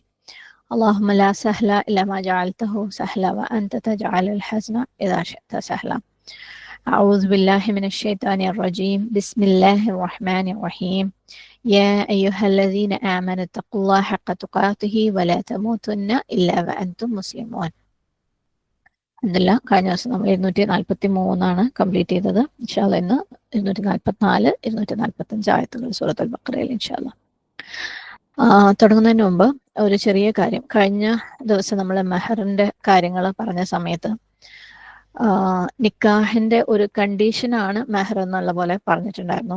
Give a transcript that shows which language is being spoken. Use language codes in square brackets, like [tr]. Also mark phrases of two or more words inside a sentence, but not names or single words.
[ar] اللهم لا سهل إلا ما جعلته سهلا وأنت تجعل الحزن إذا شئت سهلا. أعوذ بالله من الشيطان الرجيم. بسم الله الرحمن الرحيم. يا أيها الذين آمنوا اتقوا الله حق تقاته ولا تموتن إلا وأنتم مسلمون. [ml] അല്ല, കഴിഞ്ഞ ദിവസം നമ്മൾ 243 കംപ്ലീറ്റ് ചെയ്തത്. [ar] إن شاء الله [ml] ഇന്ന് 244, 245 ആയത്തുകൾ സൂറത്തുൽ ബഖറയിൽ [ar] إن شاء الله. [ml] തുടങ്ങുന്നതിന് മുമ്പ് ഒരു ചെറിയ കാര്യം. കഴിഞ്ഞ ദിവസം നമ്മൾ മെഹറിന്റെ കാര്യങ്ങൾ പറഞ്ഞ സമയത്ത് നിക്കാഹിന്റെ ഒരു കണ്ടീഷനാണ് മെഹർ എന്നുള്ള പോലെ പറഞ്ഞിട്ടുണ്ടായിരുന്നു.